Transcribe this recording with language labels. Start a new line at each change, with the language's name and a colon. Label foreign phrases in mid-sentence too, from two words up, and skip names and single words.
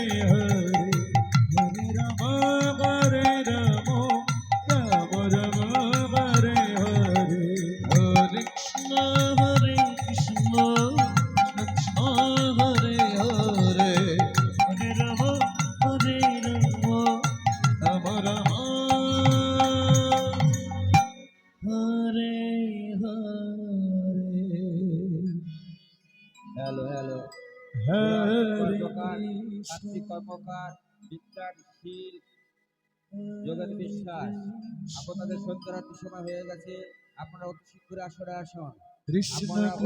Sanskrit: হরে হরে রাম রাম রাম হরে হরে হরে কৃষ্ণ কৃষ্ণ কৃষ্ণ হরে হরে হরে রাম রাম রাম হরে হরে
English: hello hello
Sanskrit: হরে
Bangla: কর্মকার কার্তিক কর্মকার বিদ্যাশীল যোগেন বিশ্বাস আপনাদের সন্ধ্যারাত্রি সময় হয়ে গেছে। আপনারা অতি শীঘ্র আসরে আসুন। কৃষ্ণ আপনারা অতি